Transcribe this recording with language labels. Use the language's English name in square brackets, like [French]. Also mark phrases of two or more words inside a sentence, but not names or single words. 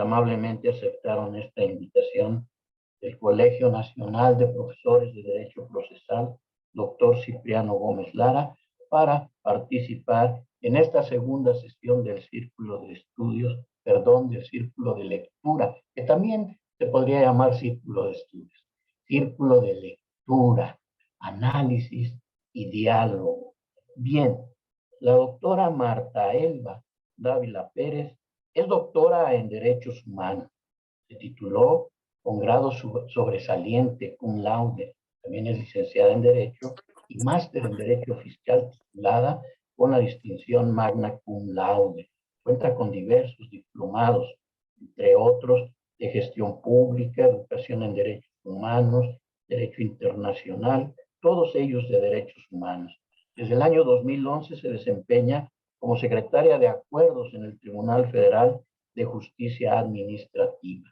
[Spanish] amablemente aceptaron esta invitación del Colegio Nacional de Profesores de Derecho Procesal, doctor Cipriano Gómez Lara, para participar en esta segunda sesión del Círculo de Estudios, del Círculo de Lectura, que también se podría llamar Círculo de Estudios, Círculo de Lectura, Análisis y Diálogo. Bien, la doctora Marta Elba Dávila Pérez es doctora en Derechos Humanos. Se tituló con grado sobresaliente [Latin] cum laude. [Spanish] También es licenciada en Derecho y máster en Derecho Fiscal titulada con la distinción [Latin] magna cum laude. [Spanish] Cuenta con diversos diplomados, entre otros de Gestión Pública, Educación en Derechos Humanos, Derecho Internacional, todos ellos de Derechos Humanos. Desde el año 2011 se desempeña como secretaria de Acuerdos en el Tribunal Federal de Justicia Administrativa.